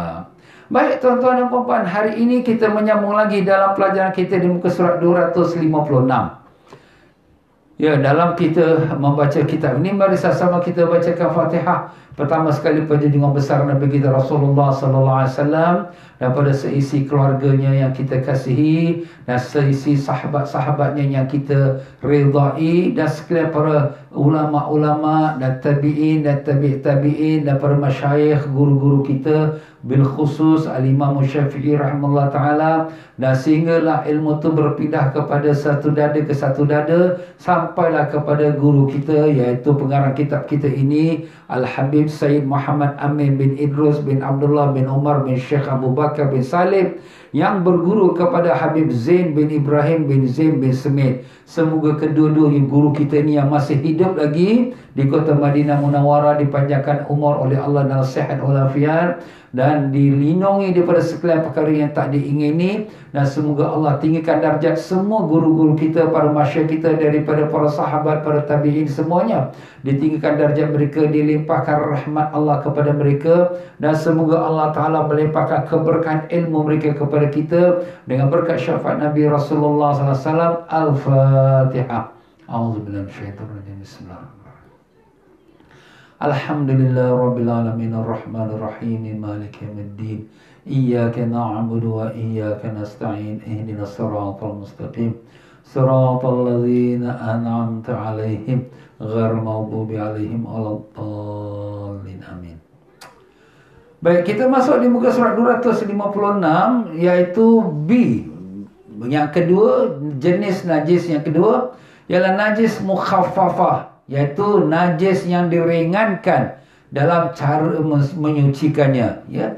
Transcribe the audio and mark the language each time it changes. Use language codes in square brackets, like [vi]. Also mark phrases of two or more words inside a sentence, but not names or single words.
[ms] Baik tuan-tuan dan puan-puan, hari ini kita menyambung lagi dalam pelajaran kita di muka surat 256. Ya, dalam kita membaca kitab ini, mari sama-sama kita bacakan Fatihah. Pertama sekali penjunjungan besar Nabi kita Rasulullah [ar] صلى الله عليه وسلم, [ms] daripada seisi keluarganya yang kita kasihi dan seisi sahabat-sahabatnya yang kita redai, dan sekalian para ulama-ulama dan tabi'in dan tabi'in dan para masyayikh, guru-guru kita, [ar] بالخصوص الإمام الشافعي رحمه الله تعالى, [ms] dan sehinggalah ilmu itu berpindah kepada satu dada ke satu dada sampai sampailah kepada guru kita, iaitu pengarang kitab kita ini, Al-Habib Sayyid Muhammad Amin bin Idrus bin Abdullah bin Umar bin Syekh Abu Bakar bin Salim, yang berguru kepada Habib Zain bin Ibrahim bin Zain bin Semit. Semoga kedua-dua guru kita ni yang masih hidup lagi di kota Madinah Munawwarah dipanjangkan umur oleh Allah dan sihat walafiat, dan dilindungi daripada sekalian perkara yang tak diingini, dan semoga Allah tinggikan darjat semua guru-guru kita, para masyayikh kita, daripada para sahabat, para tabi'in, semuanya ditinggikan darjat mereka, dilimpahkan rahmat Allah kepada mereka, dan semoga Allah Ta'ala melimpahkan keberkahan ilmu mereka kepada kita dengan berkat syafaat Nabi Rasulullah SAW. Al-Fatihah. [ar] أعوذ بالله من الشيطان الرجيم. بسم الله الرحمن الرحيم. الحمد لله رب العالمين الرحمن الرحيم مالك يوم الدين إياك نعبد وإياك نستعين اهدنا الصراط المستقيم صراط الذين أنعمت عليهم غير المغضوب عليهم ولا الضالين. [ms] Amin. Baik, kita masuk di muka surat 256, iaitu B. Yang kedua, jenis najis yang kedua ialah najis mukhaffafah, iaitu najis yang diringankan dalam cara menyucikannya, ya.